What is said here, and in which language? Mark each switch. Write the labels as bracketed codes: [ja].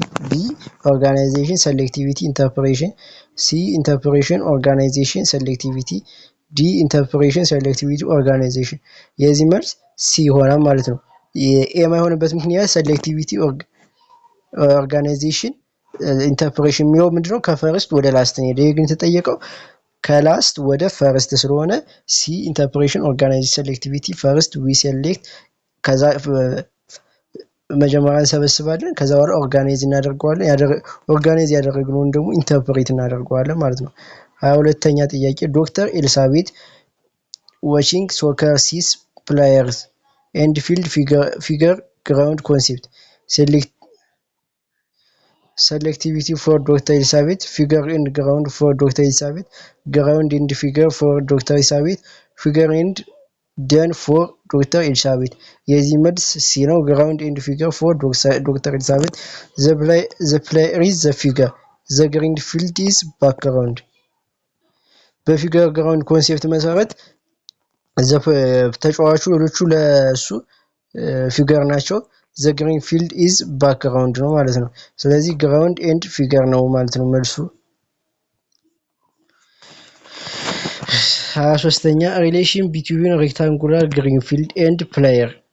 [en] B. organization, selectivity, interpretation. C. interpretation, organization, selectivity. D. interpretation, selectivity, organization። [am] የዚህ መልስ ሲ ይሆናል ማለት ነው። የማይሆንበት ምክንያት [en] selectivity, organization, interpretation [am] የሚለው ምንድነው? ከፈርስት ወደ ላስት ነው። ይሄ ግን የተጠየቀው ከላስት ወደ ፈርስት ስለሆነ ሲ ኢንተርፕሬሽን ኦርጋናይዝ ሴሌክቲቪቲ ፈርስት ዊ ሴሌክት ከዛ መጀመሪያ እንሰበስባለን ከዛ በኋላ ኦርጋናይዝ እናደርገዋለን ኦርጋናይዝ ያደረግነውን ደግሞ ኢንተርፕሬት እናደርገዋለን ማለት ነው። 22ኛ ጥያቄ [en] ዶክተር ኤልሳቤት ዋቺንግ ሶከር ሲስ ፕሌየርስ ኤንድ ፊልድ [am] ፊገር ግራውንድ ኮንሴፕት [en] selectivity for Dr. Elizabeth, figure and ground for Dr. Elizabeth, ground and figure for Dr. Elizabeth, figure and done for Dr. Elizabeth. [am] የዚህ መልስ ሲ ነው። [en] ground and figure for Dr. Elizabeth. The player is the figure. The green field is background. [am] በፊገር ግራውንድ ኮንሴፕት መሰረት ተጫዋቹ ሌሎቹ ለሱ ፊገር ናቸው። [en] the green field is background [am] ነው ማለት ነው። ስለዚህ [en] ground and figure [am] ነው ማለት ነው መልሱ። 23ኛ [en] relation between rectangular green field and player